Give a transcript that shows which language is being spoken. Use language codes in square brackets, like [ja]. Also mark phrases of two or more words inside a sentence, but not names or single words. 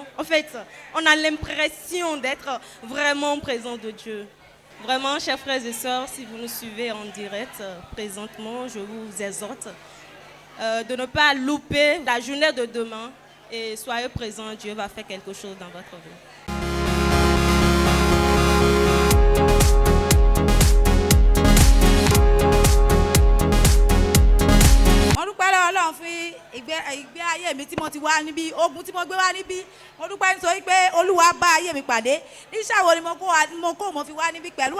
[fr] En fait, on a l'impression d'être vraiment en présence de Dieu. Vraiment, chers frères et sœurs, si vous nous suivez en direct présentement, je vous exhorte de ne pas louper la journée de demain et soyez présents. Dieu va faire quelque chose dans votre vie. [yo] ìgbé ayé mi tí mo ti wá níbí ogun tí mo gbé wá níbí mo dúpẹ́ nítorí pé Olúwa bá ayé mi pàdé níṣàwọ̀ ni mo fi wá níbí pẹ̀lú